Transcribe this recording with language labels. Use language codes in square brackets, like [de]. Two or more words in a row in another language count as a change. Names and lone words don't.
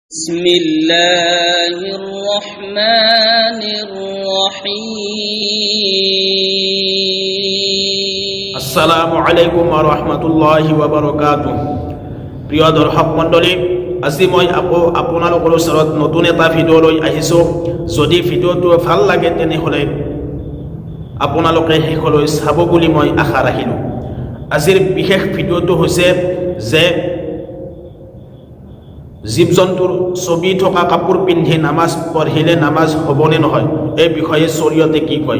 [ar] بسم الله الرحمن الرحيم السلام عليكم ورحمة الله وبركاته. [as] প্ৰিয় দৰ্শক মণ্ডলী, আজি মই আপোনালোকৰ ওচৰত নতুন এটা ভিডিঅ' লৈ আহিছোঁ। যদি ভিডিঅ'টো ভাল লাগে তেনেহ'লে আপোনালোকে শেষলৈ চাব বুলি মই আশা ৰাখিলোঁ। আজিৰ বিশেষ ভিডিঅ'টো হৈছে যে জীৱ জন্তুৰ ছবি থকা কাপোৰ পিন্ধি নামাজ পঢ়িলে নামাজ হ'বনে নহয়, এই বিষয়ে শৰীয়তে কি কয়।